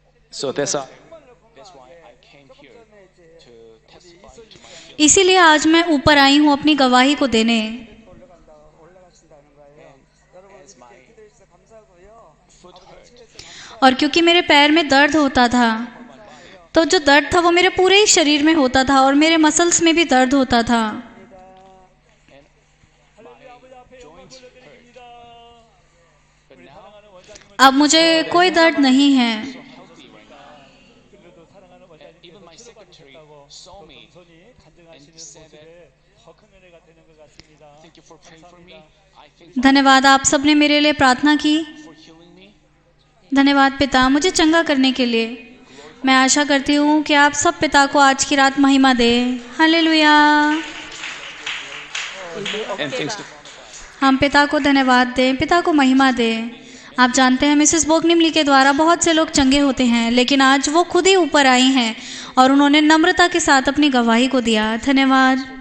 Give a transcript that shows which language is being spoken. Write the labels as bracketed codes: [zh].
[en] So that's why I came here to testify to my faith. [hi] इसीलिए आज मैं ऊपर आई हूँ अपनी गवाही को देने। [en] As my foot hurt, [hi] और क्योंकि मेरे पैर में दर्द होता था, तो जो दर्द था वो मेरे पूरे ही शरीर में होता था और मेरे मसल्स में भी दर्द होता था। [en] joints hurt. But now [hi] अब मुझे कोई दर्द नहीं है। [en] healthy right now. And even my secretary saw me and said that, thank you for praying for me. I thank you [hi] धन्यवाद, आप सबने मेरे लिए प्रार्थना की। [en] for healing me. [hi] धन्यवाद पिता, मुझे चंगा करने के लिए। मैं आशा करती हूँ कि आप सब पिता को आज की रात महिमा दें। हालेलुया। [en] And thanks to [hi] हम पिता को धन्यवाद दें, पिता को महिमा दें। आप जानते हैं मिसेस बोकनिमली के द्वारा बहुत से लोग चंगे होते हैं, लेकिन आज वो खुद ही ऊपर आई हैं और उन्होंने नम्रता के साथ अपनी गवाही को दिया। धन्यवाद।